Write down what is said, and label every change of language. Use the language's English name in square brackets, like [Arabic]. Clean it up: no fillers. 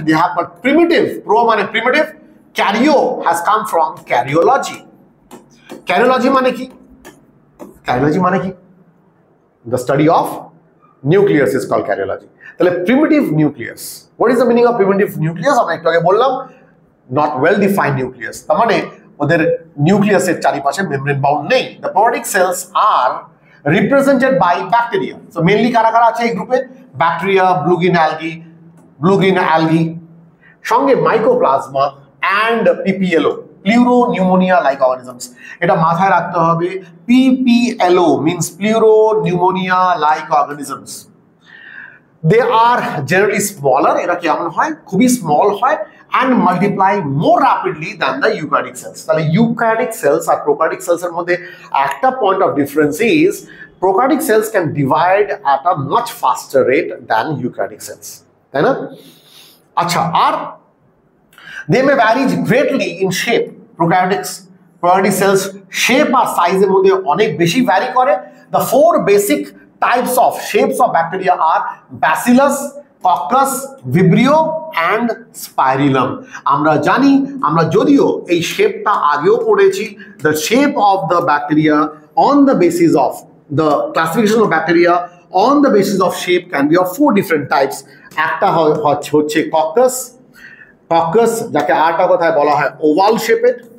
[English] They have got primitive, pro মানে primitive, karyo has come from karyology. [Bangla] Karyology মানে কি? Karyology মানে কি? [English] The study of nucleus is called karyology. তাহলে primitive nucleus. What is the meaning of primitive nucleus? [Bangla] আমরা একটু আগে বললাম [English] not well defined nucleus, [Bangla] তার মানে ওদের নিউক্লিয়াসের চারিপাশে মেমব্রেন বাউন্ড নেই। [English] The prokaryotic cells are represented by bacteria. [Bangla] So mainly কারা কারা আছে এই গ্রুপে? ব্যাকটেরিয়া, blue green algae, সঙ্গে mycoplasma and PPLO, [English] Pleuropneumonia like organisms. [Bangla] এটা মাথায় রাখতে হবে, PPLO means প্লিউরোনিউমোনিয়া like organisms. [English] they are generally smaller, [Bangla] এরা কেমন হয়, খুবই স্মল হয়, [English] and multiply more rapidly than the eukaryotic cells. তাহলে eukaryotic cells আর prokaryotic cells এর মধ্যে একটা point of difference is prokaryotic cells can divide at a much faster rate than eukaryotic cells, [Bangla] তাই না? আচ্ছা, আর [English] they may vary greatly in shape. [Bangla] prokaryotic cells shape আর size এর মধ্যে অনেক বেশি vary করে। [English] The four basic types of shapes of bacteria are Bacillus, Coccus, Vibrio and Spirillum. [Bangla] আমরা জানি, আমরা যদিও এই শেপটা আগেও পড়েছি, [English] the shape of the bacteria on the basis of the classification of bacteria on the basis of shape can be of four different types. [Bangla] একটা হচ্ছে Coccus, যাকে আরেকটা কথায় বলা হয় ওভাল শেপেড।